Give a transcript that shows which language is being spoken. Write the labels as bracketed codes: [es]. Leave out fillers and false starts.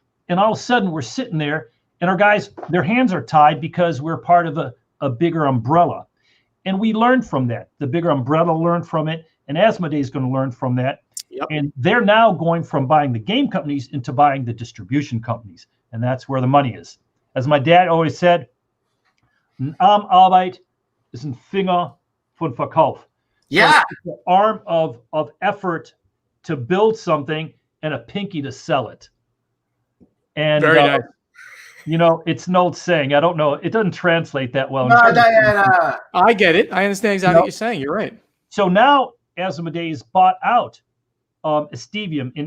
[en] And all of a sudden we're sitting there, and our guys, their hands are tied because we're part of a bigger umbrella. And we learned from that. The bigger umbrella learned from it, and Asmodee is going to learn from that. Yep. And they're now going from buying the game companies into buying the distribution companies. And that's where the money is. [de] As my dad always said, Arbeit ist ein Finger von Verkauf. [en] Yeah. So it's the arm of effort to build something and a pinky to sell it. And Very nice. you know, it's an old saying. I don't know. It doesn't translate that well. I get it. I understand exactly what you're saying. You're right. So now Asmodee is bought out Estevium.